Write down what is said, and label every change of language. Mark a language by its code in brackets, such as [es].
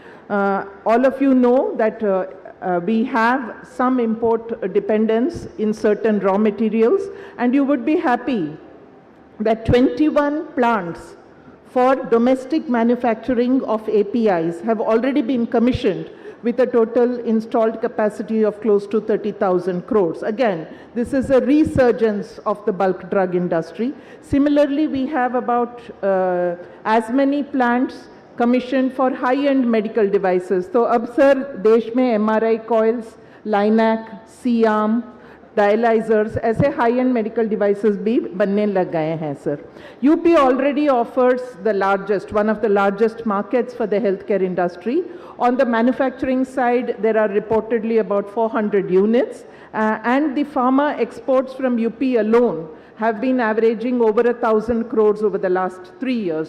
[en] All of you know that we have some import dependence in certain raw materials, and you would be happy that 21 plants for domestic manufacturing of APIs have already been commissioned with a total installed capacity of close to 30,000 crores. Again, this is a resurgence of the bulk drug industry. Similarly, we have about as many plants commissioned for high-end medical devices. [hi] So, अब sir देश में MRI coils, LINAC, C-arm, dialyzers, ऐसे high-end medical devices भी बनने लग गए हैं sir. [en] UP already offers the largest, one of the largest markets for the healthcare industry. On the manufacturing side, there are reportedly about 400 units, and the pharma exports from UP alone have been averaging over 1,000 crores over the last 3 years.